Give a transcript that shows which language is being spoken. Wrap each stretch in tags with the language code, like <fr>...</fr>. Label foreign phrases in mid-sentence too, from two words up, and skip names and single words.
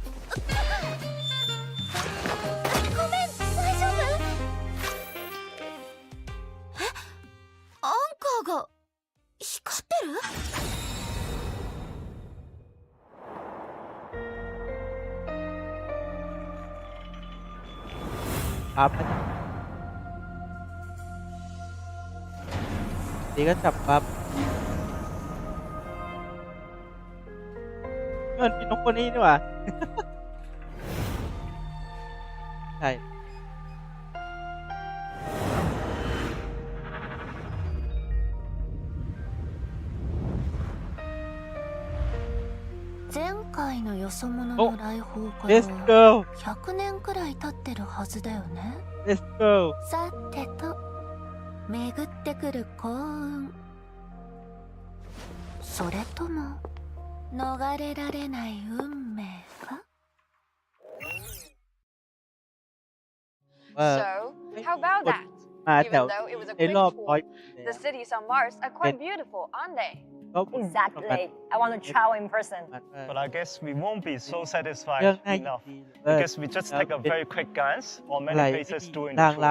<ja>ごめん、大丈夫？アンカーが光ってる？</ja> <th>ดีก็จับปั๊บมันมีนกตัวนี้นี่หว่า ใช่</th> <ja>前回のよそ者の来訪から100年くらい経ってるはずだよね。さてと、巡ってくる幸運、それとも逃れられない運命か。</ja> <en>So, how about that? Even though it was a quick tour, the cities on Mars are quite beautiful, aren't they? Exactly. I want to travel in person. But I guess we won't be so satisfied enough because we just take a very quick glance on many places during the tour.</en>